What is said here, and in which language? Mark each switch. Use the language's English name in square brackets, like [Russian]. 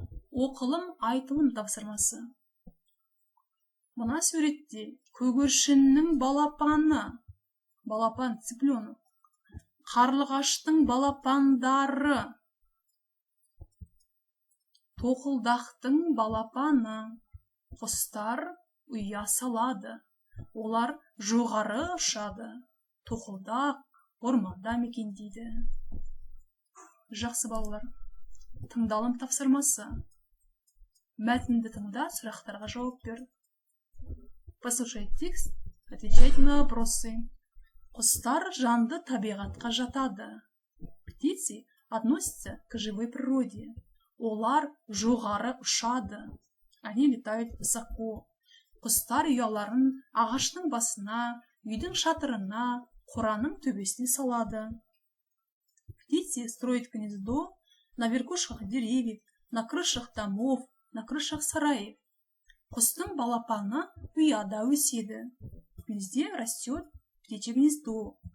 [Kazakh] Оқылым айтылым тапсырмасы. Мына суретте көгершіннің балапаны, балапан цыпленок, қарлығаштың балапандары, тоқылдақтың балапаны, құстар ұя салады, олар жоғары ұшады, тоқылдақ орманда мекендейді. Жақсы балалар, тыңдалым тапсырмасы. Мәтінді тыңда, сұрақтарға жауап бер. [Russian] Послушай текст, отвечайте на вопросы. [Kazakh] Құстар жанды табиғатқа жатады. [Russian] Птицы относятся к живой природе. [Kazakh] Олар жоғары ұшады. [Russian] Они летают высоко. [Kazakh] Құстар ұяларын ағаштың басына, үйдің шатырына, қораның төбесіне салады. [Russian] Птицы строят гнездо на верхушках деревьев, на крышах домов, на крышах сараев. [Kazakh] Құстың балапаны ұяда өседі. [Russian] В гнезде растет птичье гнездо.